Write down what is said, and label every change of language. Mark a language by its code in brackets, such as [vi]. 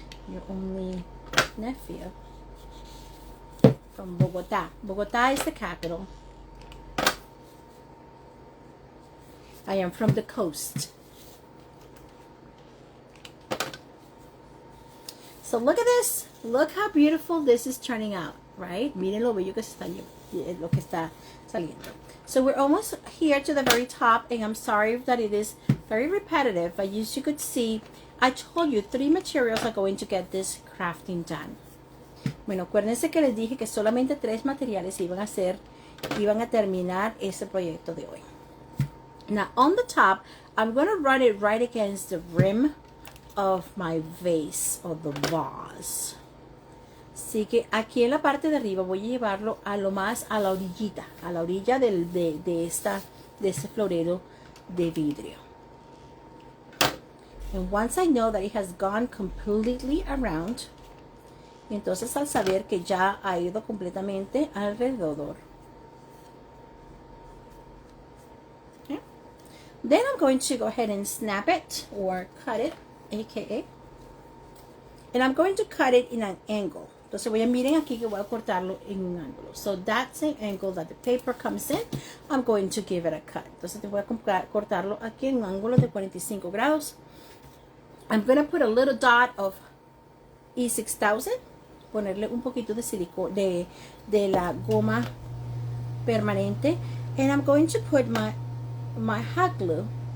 [en] Your only nephew from Bogota. Bogota is the capital. I am from the coast. So look at this. Look how beautiful this is turning out, right? [es] Miren lo bello que está saliendo. [en] So we're almost here to the very top, and I'm sorry that it is very repetitive, but as you could see, I told you 3 materials are going to get this crafting done. [es] Bueno, acuérdense que les dije que solamente 3 materiales iban a terminar ese proyecto de hoy. [en] Now on the top, I'm going to run it right against the rim of my vase or the vase. [es] Así que aquí en la parte de arriba voy a llevarlo a lo más a la orillita, a la orilla de este florero de vidrio. [en] And once I know that it has gone completely around, [es] entonces al saber que ya ha ido completamente alrededor. [en] Okay. Then I'm going to go ahead and snap it or cut it, aka. And I'm going to cut it in an angle. [es] Entonces miren aquí que voy a cortarlo en un ángulo. [en] So that same angle that the paper comes in, I'm going to give it a cut. [es] Entonces voy a cortarlo aquí en un ángulo de 45 grados. [en] I'm going to put a little dot of E6000. [es] Ponerle un poquito de silicona, de la goma permanente. [en] And I'm going to put my hot glue.